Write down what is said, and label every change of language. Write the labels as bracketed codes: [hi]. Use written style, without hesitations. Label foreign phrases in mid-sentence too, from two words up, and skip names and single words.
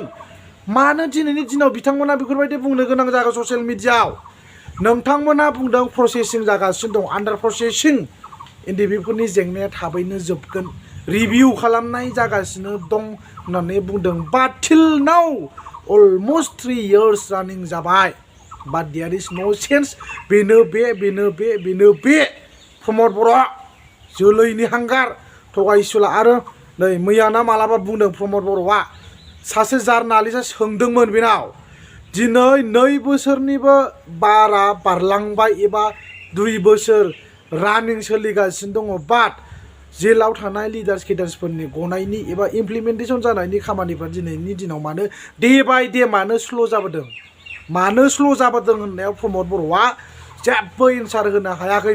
[brx] मानो दिनैनि दिनाव बिथांमोना बेफोरबायदि बुंनो गोनां जागोन ससियेल मिडियाआव नोंथांमोना बुंदों प्रसेसिं जागासिनो दं [en] under processing [brx] इन्डिभिफोरनि जेंनाया थाबैनो जोबगोन रिभिउ खालामनाय जागासिनो दं होननानै बुंदों। [en] but till now almost 3 years [brx] रानिं जाबाय [en] but there is no change. [brx] बेनो बे प्रमद बर' जोलैनि हांगार थगायसुला। आरो नै मैयाना मालाबा बुंदों प्रमद बर'आ सासे जार्नालिस्टआ सोंदोंमोन बेनाव दिनै 2 बोसोरनिबो बारा बारलांबाय एबा 2 बोसोर रानिं सोलिगासिनो दङ बाट जेलाव थानाय लिडार्स केडार्सफोरनि गनायनि एबा इमप्लिमेन्टेसन जानायनि खामानिफ्रा दिनैनि दिनाव मानो [en] day by day [brx] मानो स्ल' जाबोदों होननायाव प्रमद बर'आ जेबो एन्सार होनो हायाखै।